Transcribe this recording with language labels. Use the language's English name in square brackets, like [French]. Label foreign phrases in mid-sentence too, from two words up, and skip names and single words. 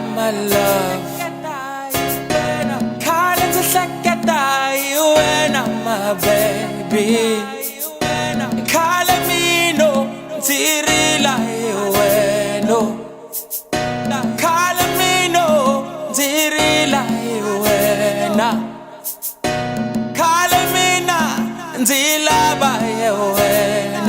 [English] my love. [Tsonga] Khale ndzi hleketa hi wena [English] my baby. [Tsonga] Khale mina ndzi rila hi wena. Khale mina ndzi rila hi wena. Khale mina ndzi lava hi wena.